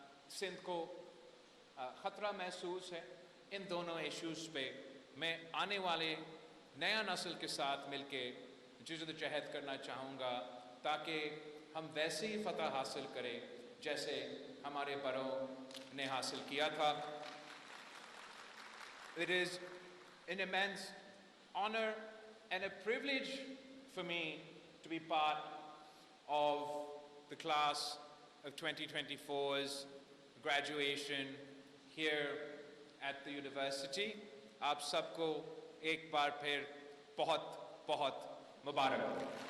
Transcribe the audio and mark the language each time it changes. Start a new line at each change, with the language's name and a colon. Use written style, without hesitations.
Hindi: सिंध को ख़तरा महसूस है, इन दोनों इश्यूज़ पे मैं आने वाले नया नस्ल के साथ मिलके जद्दोजहद करना चाहूँगा, ताकि हम वैसे ही फ़तह हासिल करें जैसे हमारे बड़ों ने हासिल किया था।
English: It is an immense honor and a privilege for me to be part of the class of 2024's graduation here at the university.
Hindi: आप सबको एक बार फिर बहुत बहुत मुबारक हो।